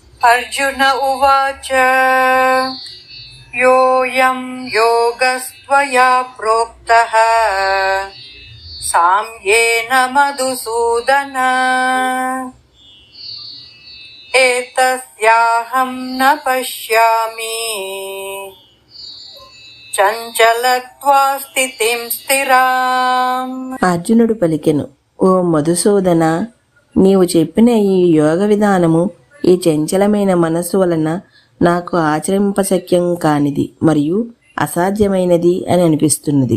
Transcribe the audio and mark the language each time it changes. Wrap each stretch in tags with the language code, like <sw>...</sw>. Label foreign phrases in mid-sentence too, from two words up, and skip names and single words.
<sa>अर्जुन उवाच योऽयं योगस्त्वया प्रोक्तः साम्येन मधुसूदन एतस्याहं न पश्यामि చంచలత్వా స్థితిం స్థిరాం.</sa> <te>అర్జునుడు పలికెను, ఓ మధుసూదన, నీవు చెప్పిన ఈ యోగ విధానము ఈ చంచలమైన మనస్సు వలన నాకు ఆచరింపశక్యం కానిది మరియు అసాధ్యమైనది అని అనిపిస్తున్నది.</te>